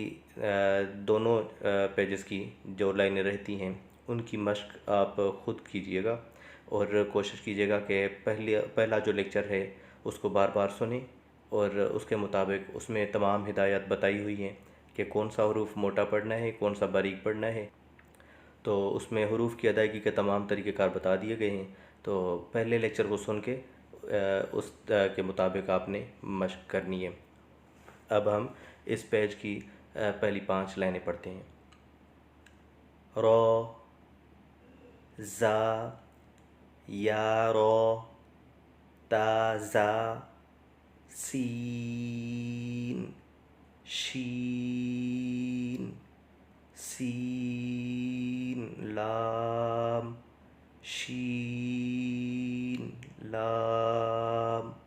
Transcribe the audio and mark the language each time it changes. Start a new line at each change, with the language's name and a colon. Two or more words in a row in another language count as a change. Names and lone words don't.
Urdu: دونوں پیجز کی جو لائنیں رہتی ہیں ان کی مشق آپ خود کیجئے گا، اور کوشش کیجئے گا کہ پہلا جو لیکچر ہے اس کو بار بار سنیں، اور اس کے مطابق اس میں تمام ہدایات بتائی ہوئی ہیں کہ کون سا حروف موٹا پڑھنا ہے، کون سا باریک پڑھنا ہے، تو اس میں حروف کی ادائیگی کے تمام طریقہ کار بتا دیے گئے ہیں۔ تو پہلے لیکچر کو سن کے اس کے مطابق آپ نے مشق کرنی ہے۔ اب ہم اس پیج کی پہلی 5 لائنیں پڑھتے ہیں۔
Arabic: رو، زا، یا رو، تا زا، سین، شین، سین، لام، شین، لام،